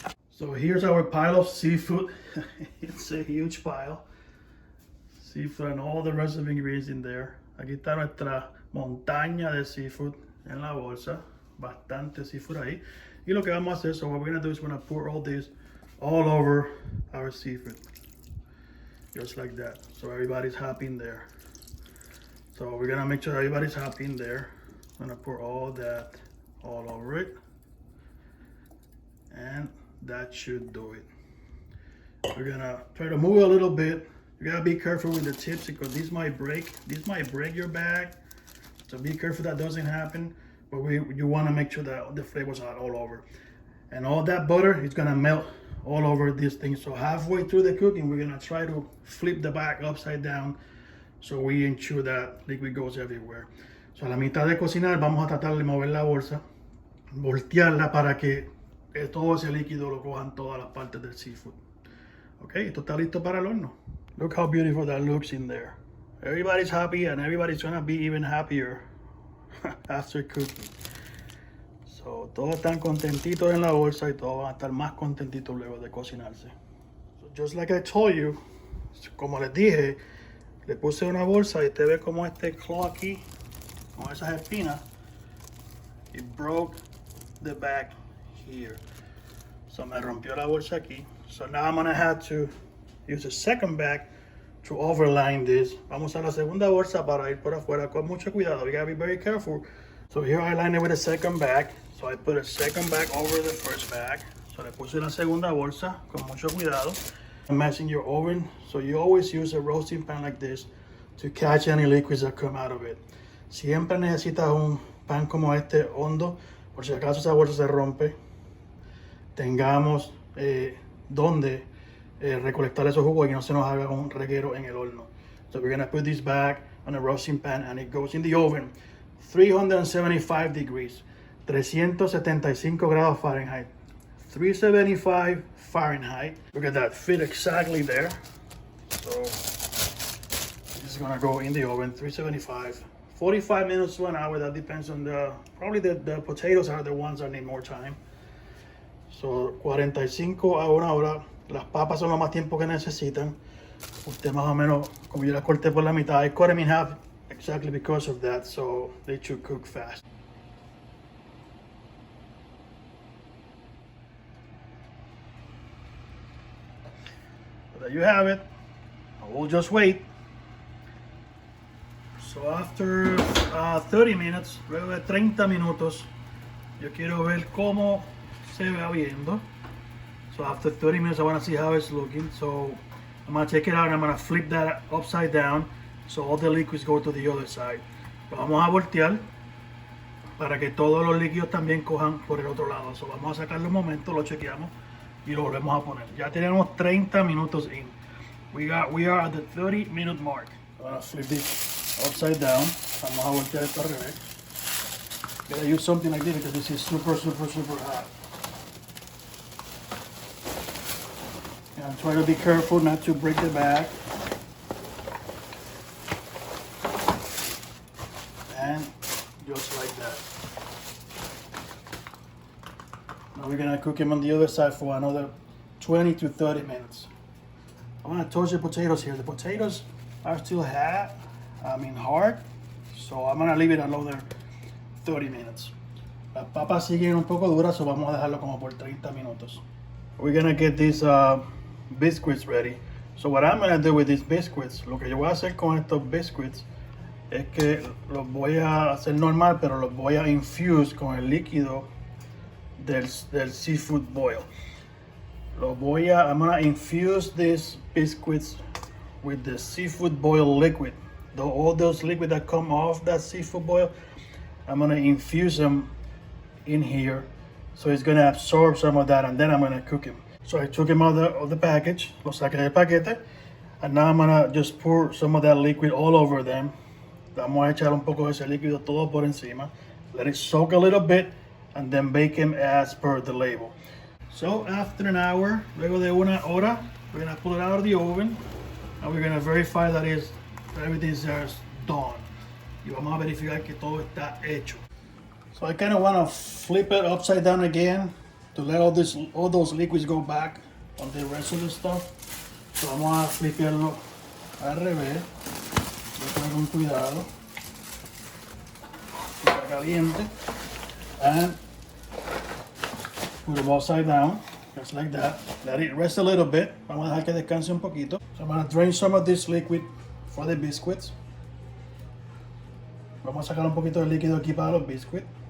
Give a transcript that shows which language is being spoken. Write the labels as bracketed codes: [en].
[en] So here's our pile of seafood. It's a huge pile. Seafood and all the rest of the ingredients in there. [es] Aquí está nuestra montaña de seafood en la bolsa. Bastante seafood ahí. Y lo que vamos a hacer, [en] so what we're gonna do is we're gonna pour all this all over our seafood. Just like that. So everybody's happy in there. So we're gonna make sure everybody's happy in there. I'm gonna pour all that all over it. And that should do it. We're gonna try to move a little bit. You gotta be careful with the tips because these might break. These might break your bag. So be careful that doesn't happen. But you want to make sure that the flavor's not all over. And all that butter is gonna melt all over this thing. So halfway through the cooking, we're gonna try to flip the bag upside down so we ensure that liquid goes everywhere. [es] So a la mitad de cocinar vamos a tratar de mover la bolsa, voltearla para que todo ese líquido lo cojan todas las partes del seafood. Ok, esto está listo para el horno. [en] Look how beautiful that looks in there. Everybody's happy and everybody's gonna be even happier after cooking. [es] So, todos están contentitos en la bolsa y todos van a estar más contentitos luego de cocinarse. [en] So, just like I told you, [es] como les dije, le puse una bolsa y usted ve como este claw aquí, con esas espinas, [en] it broke the bag here. [es] So me rompió la bolsa aquí. [en] So now I'm gonna have to use a second bag to overline this. [es] Vamos a la segunda bolsa para ir por afuera con mucho cuidado. [en] You gotta be very careful. So here I line it with a second bag. So I put a second bag over the first bag. [es] So le puse la segunda bolsa con mucho cuidado. [en] Imagine your oven. So you always use a roasting pan like this to catch any liquids that come out of it. [es] Siempre necesitas un pan como este hondo, por si acaso esa bolsa se rompe. Tengamos donde recolectar esos jugos y que no se nos haga un reguero en el horno. [en] So we're gonna put this bag on a roasting pan and it goes in the oven 375 degrees, 375 grados Fahrenheit, 375 Fahrenheit. Look at that, fit exactly there. So this is gonna go in the oven 375, 45 minutes to an hour. That depends on probably the potatoes are the ones that need more time. [es] So 45 a una hora. Las papas son lo más tiempo que necesitan. Usted más o menos, como yo las corté por la mitad, [en] I cut them in half exactly because of that, so they should cook fast. So there you have it. We'll just wait. So after 30 minutes, [es] luego de 30 minutos, yo quiero ver cómo se va viendo. [en] So after 30 minutes, I want to see how it's looking. So I'm going to take it out and I'm going to flip that upside down so all the liquids go to the other side. [es] Lo vamos a voltear para que todos los líquidos también cojan por el otro lado. So vamos a sacarlo un momento, lo chequeamos y lo volvemos a poner. Ya tenemos 30 minutos in. [en] We are at the 30-minute mark. I'm going to flip this upside down. [es] Vamos a voltear esto al revés. [en] Gotta use something like this because this is super hot. And try to be careful not to break the bag. And just like that. Now we're gonna cook them on the other side for another 20 to 30 minutes. I'm gonna toast the potatoes here. The potatoes are still hard. So I'm gonna leave it another 30 minutes. [es] Las papas siguen un poco duras, so vamos a dejarlo como por 30 minutos. [en] We're gonna get these biscuits ready. So what I'm gonna do with these biscuits, [es] lo que yo voy a hacer con estos biscuits es que los voy a hacer normal, pero los voy a infuse con el líquido del seafood boil. [en] I'm gonna infuse these biscuits with the seafood boil liquid. All those liquid that come off that seafood boil, I'm gonna infuse them in here. So it's gonna absorb some of that and then I'm gonna cook them. So I took him out of the package, [es] lo saqué del paquete, [en] and now I'm gonna just pour some of that liquid all over them. [es] Vamos a echar un poco de ese líquido todo por encima. [en] Let it soak a little bit, and then bake them as per the label. So after an hour, [es] luego de una hora, [en] we're gonna pull it out of the oven, and we're gonna verify that everything is done. [es] Y vamos a verificar que todo está hecho. [en] So I kind of want to flip it upside down again to let all those liquids go back on the rest of the stuff. [es] So vamos a flipearlo al revés. Con cuidado. Está caliente. [en] And put them upside down, just like that. Let it rest a little bit. [es] Vamos a dejar que descanse un poquito. [en] So I'm going to drain some of this liquid for the biscuits. [es] Vamos a sacar un poquito de líquido aquí para los biscuits.